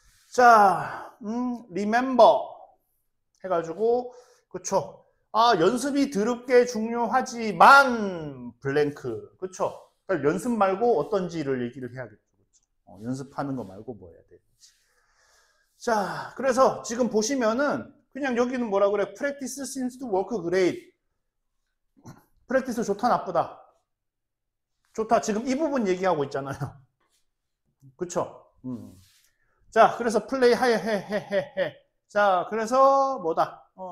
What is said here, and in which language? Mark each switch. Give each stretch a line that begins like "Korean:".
Korean: 자, remember 해가지고, 그쵸? 연습이 드럽게 중요하지만 블랭크, 그쵸? 그러니까 연습 말고 어떤지를 얘기를 해야겠죠. 그쵸? 연습하는 거 말고 뭐 해야 되는지. 자, 그래서 지금 보시면은 그냥 여기는 뭐라 그래?
English: Practice seems to work great.
Korean: 프랙티스 좋다 나쁘다? 좋다. 지금 이 부분 얘기하고 있잖아요. 그쵸? 자, 그래서 플레이 해. 자, 그래서 뭐다?